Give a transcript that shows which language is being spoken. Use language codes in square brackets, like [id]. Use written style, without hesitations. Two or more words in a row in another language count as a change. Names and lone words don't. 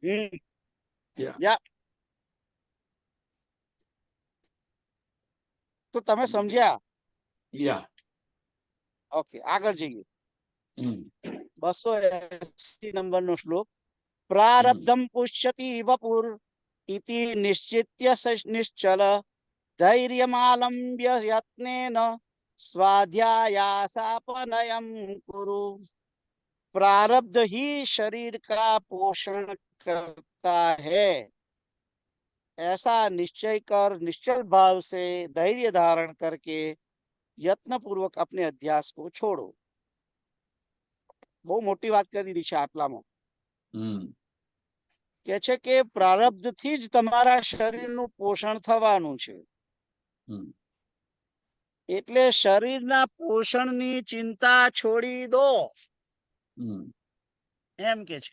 [gu] તો તમે સમજ્યા? ઓકે, આગળ જઈએ. 280 નંબરનો શ્લોક. [sa] प्रारब्धम पुष्यति वपुर इति निश्चित्य निश्चल धैर्यमालंब्य यत्नेन स्वाध्यायासापनयम कुरु। [hi] प्रारब्ध ही शरीर का पोषण करता है, ऐसा निश्चय कर निश्चल भाव से धैर्य धारण करके यत्न पूर्वक अपने अध्यास को छोड़ो. [gu] બહુ મોટી વાત કરી દીધી છે આટલામાં. કે છે કે પ્રારબ્ધ થી જ તમારા શરીરનું પોષણ થવાનું છે, એટલે શરીરના પોષણની ચિંતા છોડી દો, એમ કે છે.